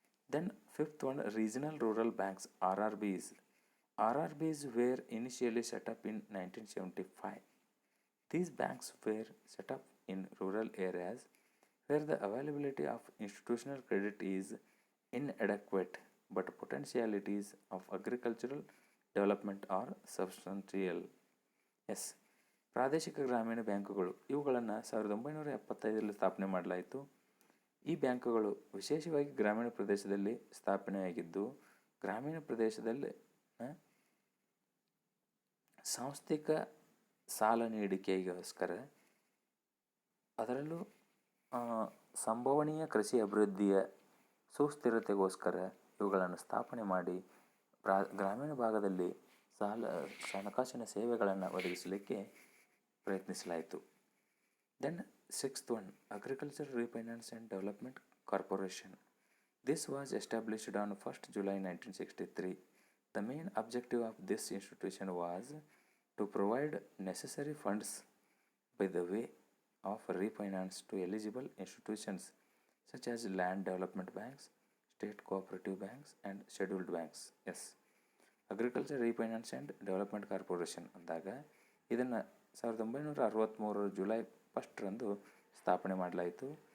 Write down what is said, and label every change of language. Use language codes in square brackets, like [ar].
[en] Then fifth one, regional rural banks, RRBs. RRBs were initially set up in 1975. These banks were set up in rural areas where the availability of institutional credit is inadequate but potentialities of agricultural development are substantial. [kn] S, ಪ್ರಾದೇಶಿಕ ಗ್ರಾಮೀಣ ಬ್ಯಾಂಕುಗಳು ಇವುಗಳನ್ನು 1975ರಲ್ಲಿ ಸ್ಥಾಪನೆ ಮಾಡಲಾಯಿತು. ಈ ಬ್ಯಾಂಕುಗಳು ವಿಶೇಷವಾಗಿ ಗ್ರಾಮೀಣ ಪ್ರದೇಶದಲ್ಲಿ ಸ್ಥಾಪನೆಯಾಗಿದ್ದು ಗ್ರಾಮೀಣ ಪ್ರದೇಶದಲ್ಲಿ ಸಾಂಸ್ಥಿಕ ಸಾಲ ನೀಡಿಕೆಗೋಸ್ಕರ ಅದರಲ್ಲೂ ಸಂಭವನೀಯ ಕೃಷಿ ಅಭಿವೃದ್ಧಿಯ ಸುಸ್ಥಿರತೆಗೋಸ್ಕರ ಇವುಗಳನ್ನು ಸ್ಥಾಪನೆ ಮಾಡಿ ಗ್ರಾಮೀಣ ಭಾಗದಲ್ಲಿ ಹಣಕಾಸಿನ ಸೇವೆಗಳನ್ನು ಒದಗಿಸಲಿಕ್ಕೆ ಪ್ರಯತ್ನಿಸಲಾಯಿತು. [en] Then sixth one, agriculture refinance and development corporation. This was established on 1st July 1963. The main objective of this institution was to provide necessary funds by the way of refinance to eligible institutions such as land development banks, state cooperative banks and scheduled banks. [kn] Yes, agriculture refinance and development corporation ಅಂದಾಗ ಇದನ್ನು 1963 July 1ರಂದು ಸ್ಥಾಪನೆ ಮಾಡಲಾಯಿತು.